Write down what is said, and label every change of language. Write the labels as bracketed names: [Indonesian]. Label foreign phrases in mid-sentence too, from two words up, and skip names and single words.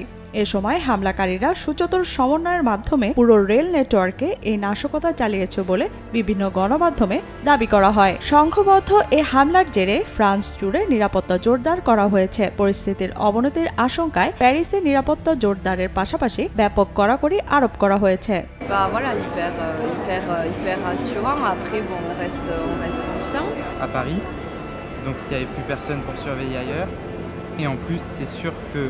[Bangla] এ সময় হামলাকারীরা সুচতুর সমন্বয়ের মাধ্যমে পুরো রেল নেটওয়ার্কে এই নাশকতা চালিয়েছে বলে বিভিন্ন গণমাধ্যমে দাবি করা হয়। সংঘবদ্ধ এ হামলার জেরে ফ্রান্স জুড়ে নিরাপত্তা জোরদার করা হয়েছে। পরিস্থিতির অবনতির আশঙ্কায় প্যারিসে নিরাপত্তা জোরদারের পাশাপাশি ব্যাপক কড়াকড়ি আরোপ করা হয়েছে। [French] Voilà, hyper rassurant. Après, bon, on reste confiant. À Paris, donc il n'y avait plus personne pour surveiller ailleurs. Et en plus, c'est sûr que